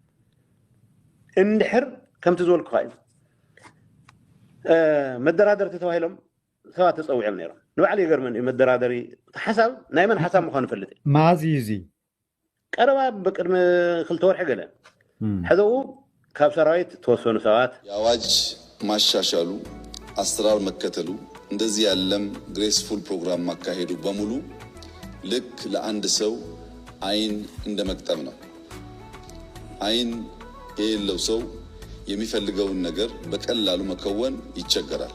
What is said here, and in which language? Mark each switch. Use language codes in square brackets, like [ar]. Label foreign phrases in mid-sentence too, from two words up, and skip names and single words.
[ti] እንድሕር ከምቲ ዝበልኩ ኸ መደራደርቲ ተባሂሎም ሰባት ተፀዊዖም ነይሮም ንባዕሉ ይገርመን እዩ መደራደሪ ሓሳብ ናይ መን ሓሳብ ምዃኑ ይፈልጥ ማዚ እዚ ቀረባ በቅድመ ክልተ ወርሒ ገለ ሕዘው ካብ ሰራዊት ተወሰኑ ሰባት [am] የአዋጅ ማሻሻሉ አሰራር መከተሉ እንደዚህ ያለም [en] graceful program [am] ማካሄዱ በሙሉ ልክ ለአንድ ሰው አይን እንደመቅጠም ነው። አይን የሌለው ሰው የሚፈልገውን ነገር በቀላሉ መከወን ይቸገራል።